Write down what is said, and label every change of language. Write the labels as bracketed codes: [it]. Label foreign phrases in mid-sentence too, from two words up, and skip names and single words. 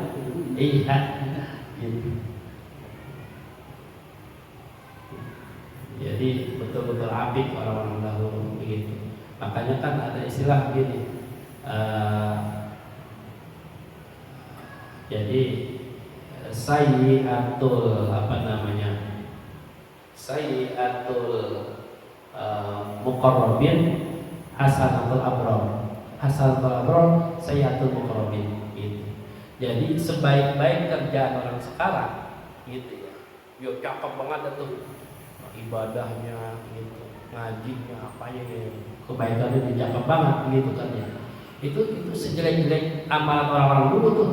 [id] Iya, gitu. Jadi betul-betul apik orang-orang dahulu begitu. Makanya kan ada istilah begini. [ar] Jadi سيئات سيئات المقربين حسنات الأبرار. حسنات الأبرار سيئات المقربين gitu. [id] Jadi sebaik-baik kerjaan orang sekarang gitu ya. Dia cakep banget tuh ibadahnya gitu, ngajinya apanya gitu. Kebaikannya dia cakep banget gitu kan ya. Itu sejelek-jelek amalan orang-orang dulu tuh.